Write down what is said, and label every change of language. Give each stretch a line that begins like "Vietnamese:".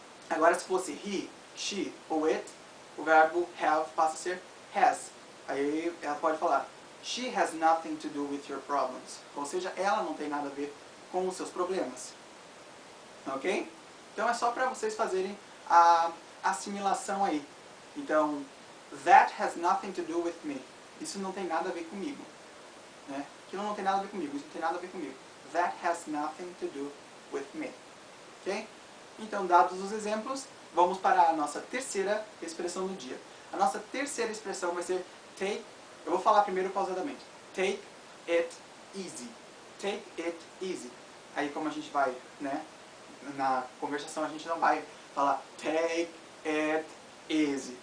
Portuguese: Agora se fosse he, she ou it, o verbo have passa a ser has. Aí ela pode falar,
English: she has nothing to do with your problems,
Portuguese: ou seja, ela não tem nada a ver com os seus problemas. Ok? Então é só para vocês fazerem a assimilação aí.
English: Então, that has nothing to do with me.
Portuguese: Isso não tem nada a ver comigo. Né? Aquilo não tem nada a ver comigo, isso não tem nada a ver comigo.
English: That has nothing to do with me. Ok?
Portuguese: Então, dados os exemplos, vamos para a nossa terceira expressão do dia. A nossa terceira expressão vai ser take, eu vou falar primeiro pausadamente.
English: Take it easy. Take it easy.
Portuguese: Aí como a gente vai, né? Na conversação a gente não vai falar
English: take it easy.